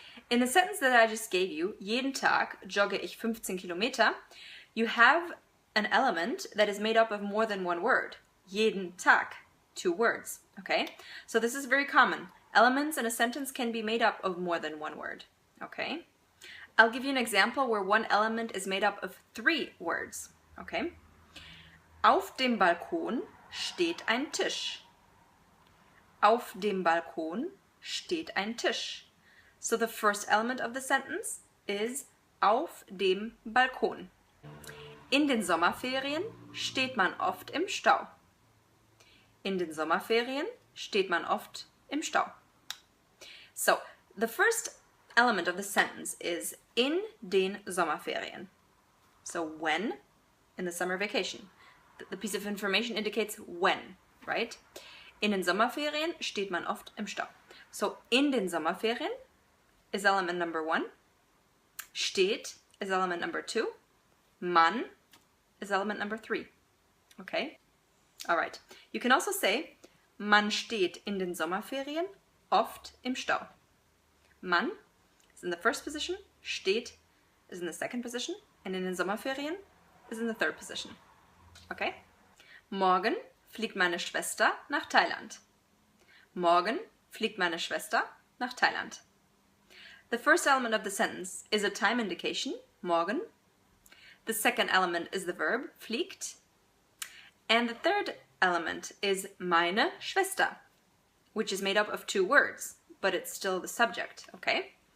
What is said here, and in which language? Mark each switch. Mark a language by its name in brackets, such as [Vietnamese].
[English] In the sentence that I just gave you, [German] jeden Tag jogge ich 15 Kilometer, [English] you have an element that is made up of more than one word. [German] Jeden Tag, [English] 2 words, okay? So this is very common. Elements in a sentence can be made up of more than one word, okay? I'll give you an example where one element is made up of 3 words, okay? [German] Auf dem Balkon steht ein Tisch. Auf dem Balkon steht ein Tisch. [English] So the first element of the sentence is [German] auf dem Balkon. In den Sommerferien steht man oft im Stau. In den Sommerferien steht man oft im Stau. [English] So, the first element of the sentence is [German] in den Sommerferien. [English] So when, in the summer vacation. The piece of information indicates when, right? [German] In den Sommerferien steht man oft im Stau. [English] So [German] in den Sommerferien [English] is element number 1. Steht is element number 2. Man is element number 3. Okay? Alright. You can also say, [German] man steht in den Sommerferien oft im Stau. [English] Man is in the first position, steht is in the second position, and [German] in den Sommerferien [English] is in the third position. Okay? [German] Morgen fliegt meine Schwester nach Thailand. Morgen fliegt meine Schwester nach Thailand. [English] The first element of the sentence is a time indication, morgen. The second element is the verb, fliegt. And the third element is [German] meine Schwester, [English] which is made up of 2 words, but it's still the subject, okay?